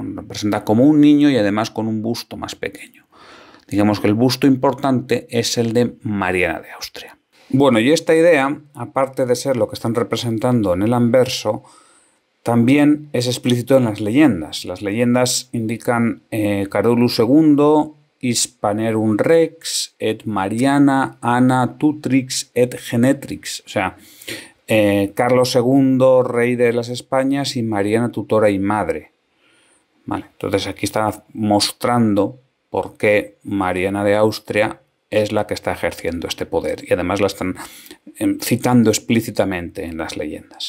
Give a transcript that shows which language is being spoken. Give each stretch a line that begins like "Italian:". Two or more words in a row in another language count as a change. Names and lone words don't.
Spanish: Nos representa como un niño y además con un busto más pequeño. Digamos que el busto importante es el de Mariana de Austria. Bueno, y esta idea, aparte de ser lo que están representando en el anverso, también es explícito en las leyendas. Las leyendas indican
Latin: Carolus II, Hispanerum Rex, et Mariana, Anna Tutrix, et Genetrix.
Spanish: O sea, Carlos II, rey de las Españas, y Mariana, tutora y madre. Vale, entonces aquí está mostrando por qué Mariana de Austria es la que está ejerciendo este poder y además la están citando explícitamente en las leyendas.